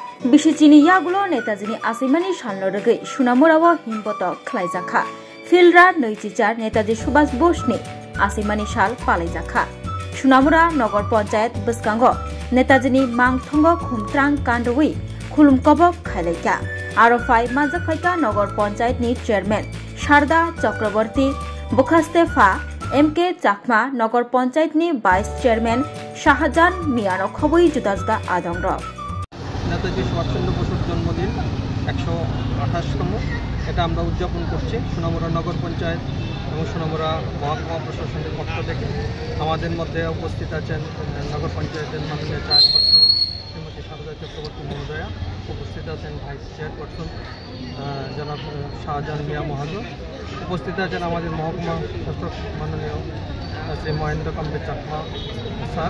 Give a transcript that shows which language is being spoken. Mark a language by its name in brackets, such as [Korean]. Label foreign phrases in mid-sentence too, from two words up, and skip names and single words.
[Bodo] बिसिचिनि यागुलो नेताजिनि आसिमानि सानलरगै सुनामुराव हिमपत खलायजाखा फिल्डरा नैजिचार नेताजी सुभाष बोसनि आसिमानि साल पालायजाखा सुनामुरा नगर पंचायत बसकांग नेताजिनि मांथंग खुमत्रां कांडवी खुलुमकबक खायलायका आरफाय मानजाफायका नगर पंचायतनि चेयरमैन शारदा चक्रवर्ती बुखास्तेफा एमके चाकमा नगर पंचायतनि [English] vice chairman [Bodo] शाहजान मियानो खबई जुदा जुदा आदंग [Bangla] নেতাজি সুভাষচন্দ্র বসুর জন্মদিন 128তম এটা আমরা উদযাপন করছি সোনামুড়া নগর পঞ্চায়েত এবং সোনামুড়া মহকুমা প্রশাসনের পক্ষ থেকে। আমাদের মধ্যে উপস্থিত আছেন নগর পঞ্চায়েতের মাননীয় চেয়ারপারসন শ্রীমতী শারদা চক্রবর্তী মহোদয়া, উপস্থিত আছেন [English] vice chairperson [Bangla] জনাব শাহজাহান মিয়া মহাজন, উপস্থিত আছেন আমাদের মহকুমা শাসক মাননীয় শ্রী মহেন্দ্র কাম্বে চাকমা স্যার।